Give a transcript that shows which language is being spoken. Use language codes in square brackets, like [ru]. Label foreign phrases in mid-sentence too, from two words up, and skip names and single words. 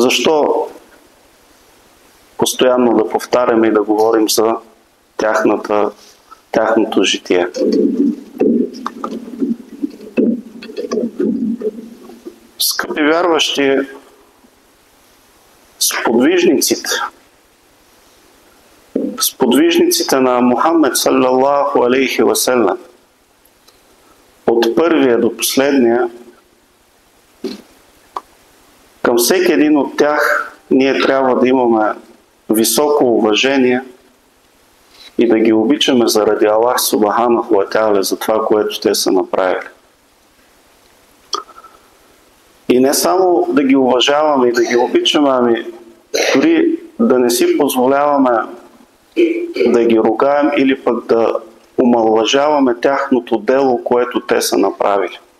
[bg] Защо постоянно да повтаряме и да говорим за тяхното житие? Скъпи вярващи, сподвижниците на Мухаммед [ar] صلى الله عليه وسلم, [bg] от първия до последния, към всеки един от тях ние трябва да имаме високо уважение и да ги обичаме заради Аллах [ar] سبحانه وتعالى, [bg] за това, което те са направили. И не само да ги уважаваме и да ги обичаме, ами дори да не си позволяваме да ги ругаем или пък да омалважаваме тяхното дело, което те са направили.